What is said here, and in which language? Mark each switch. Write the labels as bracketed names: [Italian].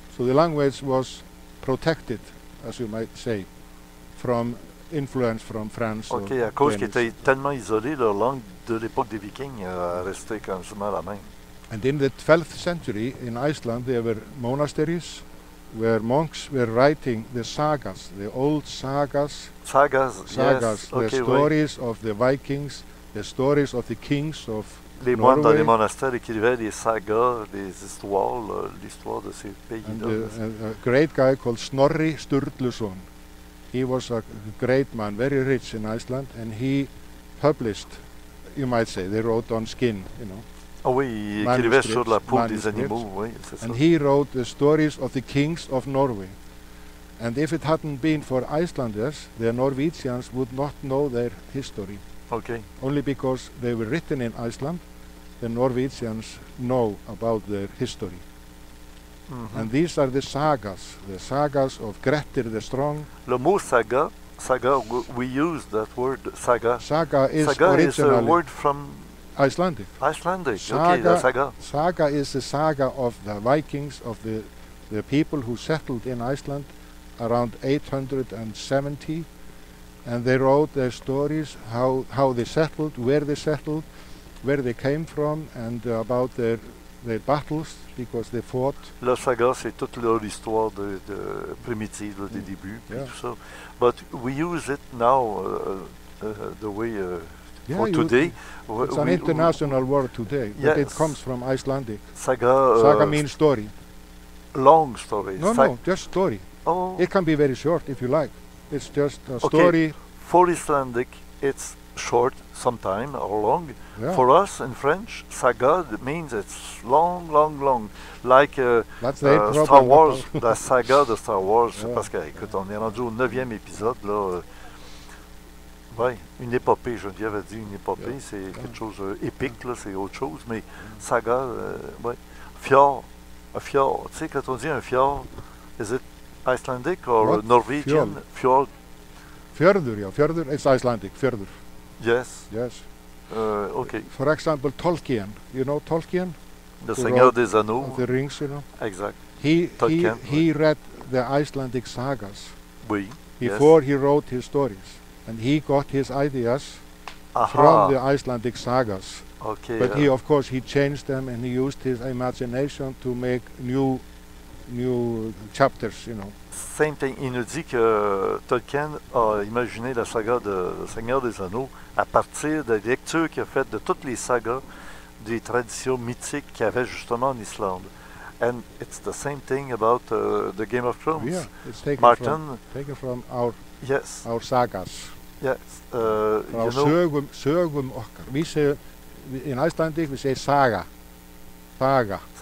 [English] So the language was protected, as you might say, from influence from France. OK, or [French] à cause qu'ils [English] Danish. [French] étaient tellement isolés, leur langue de l'époque des Vikings a resté quasiment la même. [English] And in the 12th century in Iceland there were monasteries where monks were writing the sagas, the old sagas, Sagas, yes. the [French] OK, oui. [English] stories of the Vikings, the stories of the kings of [French] Les moines dans [English] Norway. [French] les monastères écrivaient des sagas, des histoires, là, l'histoire de ces [English] And [French] pays-là. [English] a great guy called Snorri Sturluson. He was a great man, very rich in Iceland, and he published, you might say, they wrote on skin, [French] Ah oui, il écrivait sur la peau des animaux, oui, c'est ça. [English] And he wrote the stories of the kings of Norway. And if it hadn't been for Icelanders, the Norwegians would not know their history. Okay. Only because they were written in Iceland, the Norwegians know about their history. Mm-hmm. And these are the sagas of Grettir the Strong. [French] Le mot saga, [English] we use that word saga. Saga is Saga is a originally word from Icelandic. Icelandic. Saga, Okay, the saga. Saga is the saga of the Vikings, of the people who settled in Iceland around 870, and they wrote their stories, how they settled, where they came from, and about their battles, because they fought. [French] La saga, c'est toute l'histoire de primitive des débuts, puis tout ça. [English] But we use it now the way for today. It's an international word today, but it comes from Icelandic. Saga means story. Long story. No, just story. Oh. It can be very short if you like. It's just a story. For Icelandic, it's short sometime or long. Yeah. For us in French, saga means it's long. Like Star Wars, [French] la saga de Star Wars. [English] Yeah. [French] Parce que, écoute, on est rendu au 9e épisode, là. Ouais, une épopée, Geneviève a dit une épopée, c'est quelque chose épique, là, c'est autre chose, mais saga, ouais. Fjord, un fjord, tu sais, quand on dit un fjord, [English] is it Icelandic or Norwegian? [French] Fjord. [English] Fjörður, yeah, fjörður, it's Icelandic, fjörður. Yes. Yes. Okay. For example, Tolkien, you know Tolkien? [French] Le Seigneur des Anneaux. [English] The Rings, you know? Exact. He read the Icelandic sagas before he wrote his stories. And he got his ideas from the Icelandic sagas. Okay. But he, of course, he changed them and he used his imagination to make new chapters, you know. Same thing. [French] Il nous dit que Tolkien a imaginé la saga de Seigneur des Anneaux à partir des lectures qu'il a faites de toutes les sagas des traditions mythiques qu'il y avait justement en Islande. [English] And it's the same thing about the Game of Thrones. Yeah, it's taken from our sagas. Yes. [Icelandic] Frá sögum okkar. [English] We say, in Icelandic we say saga. Saga.